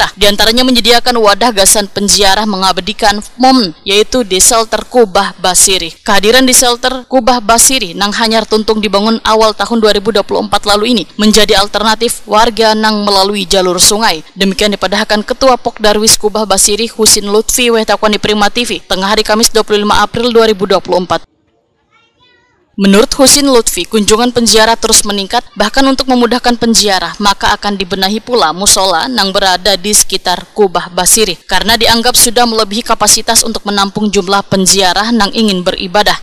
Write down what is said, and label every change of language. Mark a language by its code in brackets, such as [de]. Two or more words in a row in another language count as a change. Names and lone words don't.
[id] Di antaranya menyediakan wadah gasan penziarah mengabadikan momen, yaitu di shelter Kubah Basirih. Kehadiran di shelter Kubah Basirih [bjn] Nang Hanyar Tuntung [id] dibangun awal tahun 2024 lalu ini menjadi alternatif warga nang melalui jalur sungai. Demikian dipadahkan Ketua Pokdarwis Kubah Basirih Husin Lutfi Wehtakwani Prima TV tengah hari Kamis 25 April 2024. Menurut Husin Lutfi, kunjungan penziarah terus meningkat, bahkan untuk memudahkan penziarah, maka akan dibenahi pula musola yang berada di sekitar Kubah Basirih, karena dianggap sudah melebihi kapasitas untuk menampung jumlah penziarah yang ingin beribadah.